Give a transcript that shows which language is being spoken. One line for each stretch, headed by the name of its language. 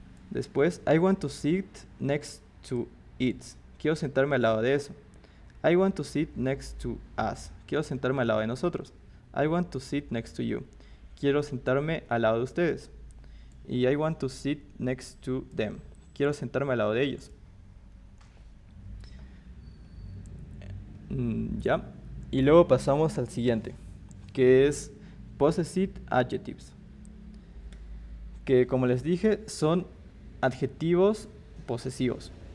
Spanish: Después,
English: I want to sit next to it.
Spanish: Quiero sentarme al lado de eso.
English: I want to sit next to us.
Spanish: Quiero sentarme al lado de nosotros.
English: I want to sit next to you.
Spanish: Quiero sentarme al lado de ustedes.
English: Y I want to sit next to them.
Spanish: Quiero sentarme al lado de ellos. Ya. Y luego pasamos al siguiente, que es possessive adjectives. Que como les dije, son adjetivos posesivos.